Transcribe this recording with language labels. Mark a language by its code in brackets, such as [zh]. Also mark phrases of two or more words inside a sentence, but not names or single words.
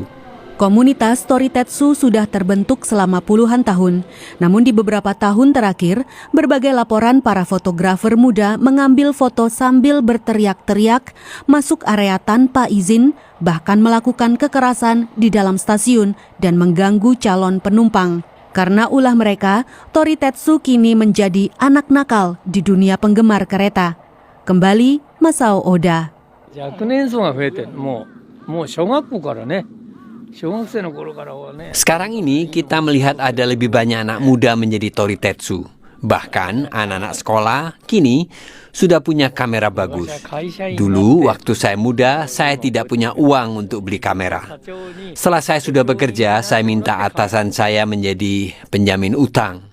[id] Komunitas Toritetsu sudah terbentuk selama puluhan tahun, namun di beberapa tahun terakhir, berbagai laporan para fotografer muda mengambil foto sambil berteriak-teriak, masuk area tanpa izin, bahkan melakukan kekerasan di dalam stasiun dan mengganggu calon penumpang. Karena ulah mereka, Toritetsu kini menjadi anak nakal di dunia penggemar kereta. Kembali Masao Oda. [ja] 若年層が増えてもう小学校からね [id] Sekarang ini kita melihat ada lebih banyak anak muda menjadi Toritetsu. Bahkan anak-anak sekolah kini sudah punya kamera bagus. Dulu waktu saya muda, saya tidak punya uang untuk beli kamera. Setelah saya sudah bekerja, saya minta atasan saya menjadi penjamin utang.